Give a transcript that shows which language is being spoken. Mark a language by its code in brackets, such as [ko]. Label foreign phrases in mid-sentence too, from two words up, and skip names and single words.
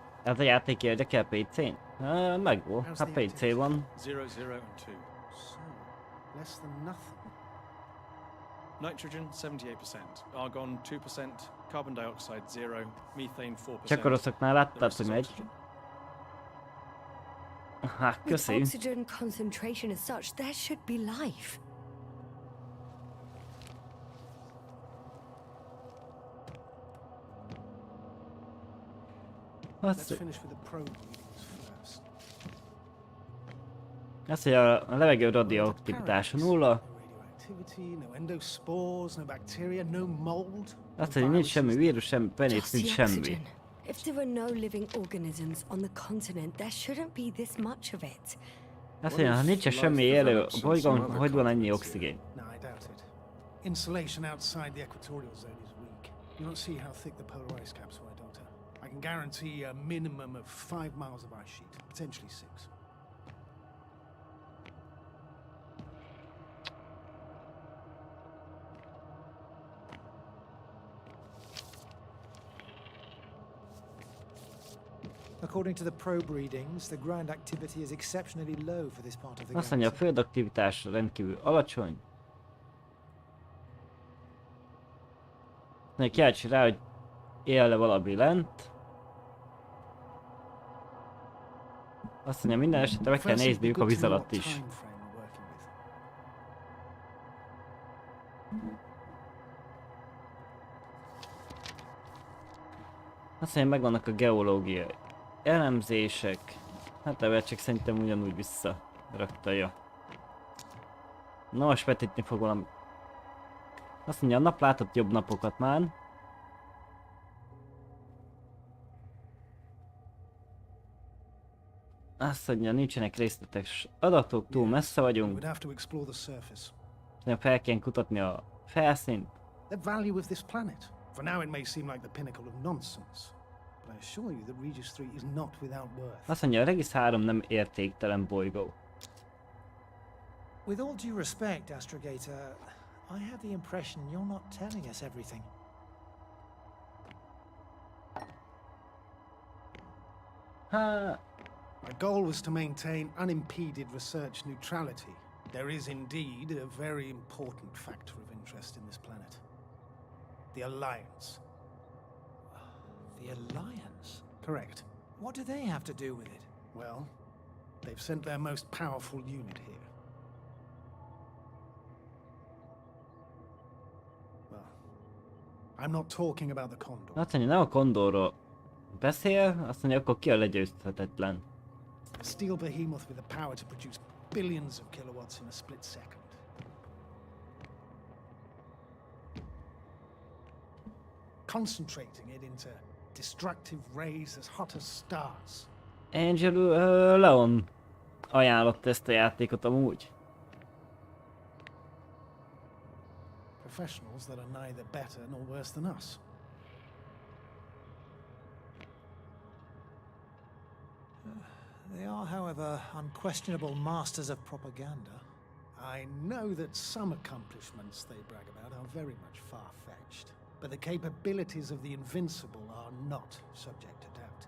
[hu] Ez a játék érdekel PC-n? Megvan, hát PC van. [en] 0, 0 and 2. So, less than nothing. Nitrogen 78%, argon 2%, carbon dioxide 0, methane 4%. [hu] Csak oroszoknál [en] The [hu] láttad, [en] rest [hu] hogy [en] is [hu] megy. [en] oxygen. [hu] Hát, [en] With [hu] köszi. [en] oxygen concentration as such, there should be life. Let's [hu] Azt, [en] finish with the probe readings first. [hu] azt, hogy a levegő radioaktivitása nulla. [en] No radioactivity, no endospores, no bacteria, no mold. [hu] Azt, hogy nincs semmi vírus, semmi penész, [en] Just [hu] nincs [en] the [hu] semmi. [en] oxygen. If there were no living organisms on the continent, there shouldn't be this much of it. [hu] Azt mondja, ha nincs semmi élő a bolygón, hogy van ennyi oxigén? [en] No, I doubt it. Insulation outside the equatorial zone is weak. You don't see how thick the polar ice caps were, Doctor. I can guarantee a minimum of 5 miles of ice sheet, potentially 6. According to the probe readings, the ground activity is exceptionally low for this part of the [hu] Azt mondja, a [en] galaxy. [hu] földaktivitás rendkívül alacsony. Kíváncsi rá, hogy él-e valami lent. Azt mondja, minden esetre meg kell [en] First, it'd be [hu] nézniük a [en] good [hu] víz [en] to know [hu] alatt [en] what is. time frame we're working with. [hu] Azt mondja, megvannak a geológiai elemzések. Hát ebben csak szerintem ugyanúgy visszaraktaja. Na most vetítni fog valami. Azt mondja, a nap látott jobb napokat már. Azt mondja, nincsenek részletes adatok, túl messze [en] We [hu] vagyunk. [en] would have to explore the surface. [hu] Azt mondja, fel kell kutatni a felszínt. [en] The value of this planet. For now, it may seem like the pinnacle of nonsense, but I assure you that Regis 3 is not without worth. [hu] Azt mondja, a Regis 3 nem értéktelen bolygó. [en] With all due respect, Astrogator, I have the impression you're not telling us everything. [hu] Hát, [en] My goal was to maintain unimpeded research neutrality. There is indeed a very important factor of interest in this planet. The Alliance. The Alliance? Correct. What do they have to do with it? Well, they've sent their most powerful unit here. Well, I'm not talking about the Condor. [hu] azt mondja, nem a Kondorról beszél, azt mondja, akkor ki a legyőzhetetlen. [en] A steel behemoth with the power to produce billions of kilowatts in a split second. Concentrating it into destructive rays as hot as stars. [hu] Angel Leon ajánlott ezt a játékot amúgy. [en] Professionals that are neither better nor worse than us. They are, however, unquestionable masters of propaganda. I know that some accomplishments they brag about are very much far-fetched, but the capabilities of the Invincible are not subject to doubt.